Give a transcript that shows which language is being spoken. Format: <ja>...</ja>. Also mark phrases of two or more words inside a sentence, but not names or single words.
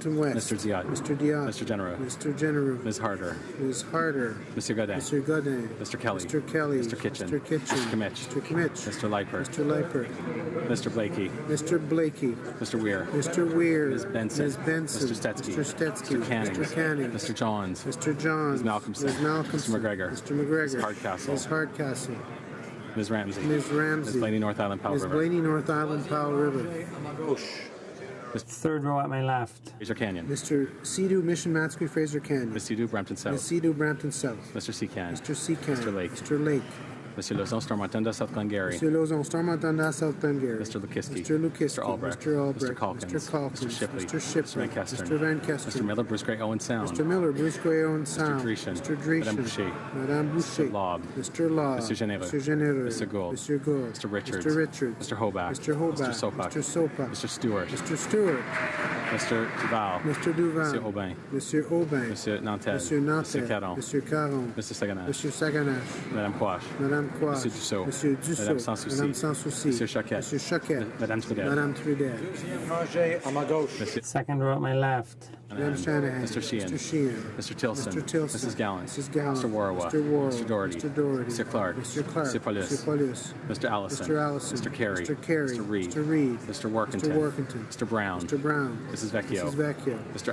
<en>West. Mr. Diot. Mr. Diot. Mr. Genereux. Mr. Genereux. Ms. Harder. Ms. Harder. Mr. Godin. Mr. Godin. Mr. Kelly. Mr. Kelly. Mr. Kitchen. Mr. Kitchen. Mr. Kimmich. Mr. Kimmich. Mr. Leiper. Mr. Leiper. Mr. Blakey. Mr. Blakey. Mr. Weir. Mr. Weir. Spear, Ms. Benson, Mr. Stetsky, Mr. Canning, Mr. Johns, Ms. Malcolmson, Mr. McGregor, Ms. Hardcastle, Ms. Ramsey, Ms. Blaney North Island Powell River, Third row at my left. Fraser Canyon, Mr. Sidhu, Mission Matsui, Fraser Canyon, Ms. Sidhu, Brampton South, Ms. Sidhu, Brampton South, Mr. Secan, Mr. Lake, Mr. Lake, Monsieur Lozon, Stormont-Dundas, South Glengarry, Mr. Lozon, Stormont-Dundas, South Glengarry, Mr. Lukiski, Mr. Albrecht, Mr. Mr. Shipley, Mr. Van Kesteren, Mr. Van Kesteren, Mr. Miller, Bruce Gray, Owen Sound, Mr. Miller, Bruce Gray, Owen Sound, Mr. Dreeshen, Madame Boucher, Mr. Lobb, Mr. Law, Mr. Généreux, Mr. Gould, Mr. Richards, Mr. Hobach, Mr. Mr. Sopak, Mr. Stewart, Mr. Duval, Monsieur Aubin, Monsieur Nantel, Monsieur Caron, Mr. Saganache, Madame Quash, Monsieur Dussault, Madame Sans-Souci, Monsieur Choquette, Madame Trudel, Second row at my left. Mr. Sheehan, Mr. Tilson, Mrs. Gallant, Mr. Warwa, Mr. Doherty, Mr. Clark, Mr. Paulus, Mr. Allison, Mr. Carey, Mr. Reed, Mr. Workington, Mr. Brown, Mrs. Vecchio, Mr.</en>